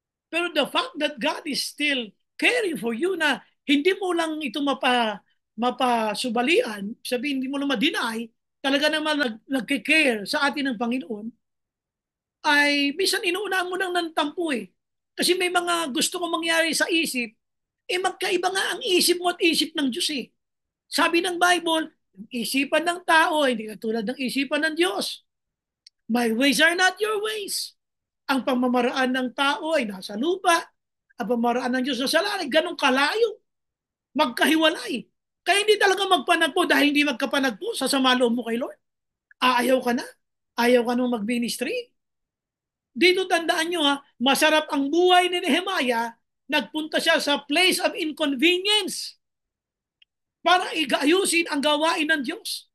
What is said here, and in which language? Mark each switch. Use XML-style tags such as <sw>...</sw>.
<tl>Pero</tl> <en>the fact that God is still caring for you</en> <tl>na hindi mo lang ito mapasubalian, sabihin hindi mo lang ma-deny, talaga naman nagke-care sa atin ng Panginoon, ay minsan inuunahan mo lang ng tampo eh. Kasi may mga gusto kong mangyari sa isip, eh magkaiba nga ang isip mo at isip ng Diyos eh. Sabi ng Bible, yung isipan ng tao hindi katulad ng isipan ng Diyos.</tl> <en>My ways are not your ways.</en> <tl>Ang pamamaraan ng tao ay nasa lupa. Ang pamamaraan ng Diyos sa langit, ganun kalayo. Magkahiwalay. Kaya hindi talaga magpanagpo dahil hindi magkapanagpo sa sama loob mo kay Lord. Ayaw ka na. Ayaw ka nung mag-ministry. Dito tandaan nyo ha, masarap ang buhay ni Nehemiah, nagpunta siya sa</tl> <en>place of inconvenience</en> <tl>para igaayusin ang gawain ng Diyos.</tl>